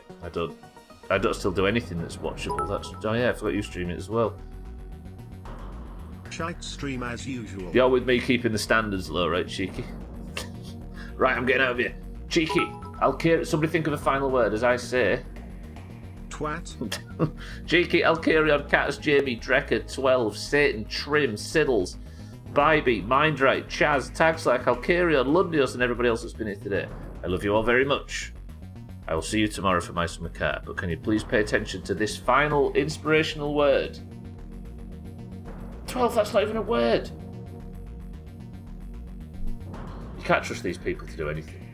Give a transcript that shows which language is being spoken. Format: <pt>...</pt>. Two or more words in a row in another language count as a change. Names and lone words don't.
<en>I don't still do anything that's watchable. Oh yeah, I forgot you stream it as well. Shite stream as usual. You're with me keeping the standards low, right, Cheeky? Right, I'm getting out of here. Cheeky, somebody think of a final word as I say. Twat. Cheeky, Alcarion, Catus, Jamie, Drecker, 12, Satan, Trim, Siddles, Bybee, Mindright, Chaz, Tagslack, Alcarion, Lundios, and everybody else that's been here today. I love you all very much. I will see you tomorrow for my summer car, but can you please pay attention to this final inspirational word? 12, that's not even a word. You can't trust these people to do anything.</en>